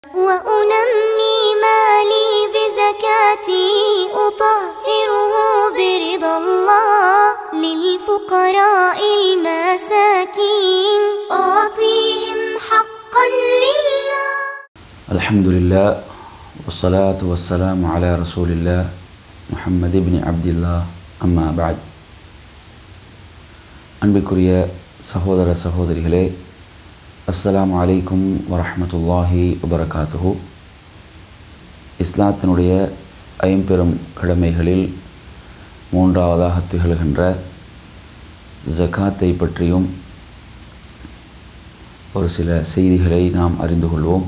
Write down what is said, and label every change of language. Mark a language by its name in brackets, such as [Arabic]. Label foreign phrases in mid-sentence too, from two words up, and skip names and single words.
[Arabic] وأنمي مالي بزكاتي أطهره برضا الله للفقراء المساكين أعطيهم حقا لله. الحمد لله والصلاة والسلام على رسول الله محمد بن عبد الله أما بعد. [Tamil] அன்பிற்குரிய சகோதர சகோதரிகளே, [Arabic] السلام عليكم ورحمة الله وبركاته. [Tamil] இஸ்லாத்தினுடைய ஐம்பெரும் கடமைகளில் மூன்றாவதாக திகழ்கின்ற ஜகாத்தை பற்றியும் ஒரு சில செய்திகளை நாம் அறிந்து கொள்வோம்.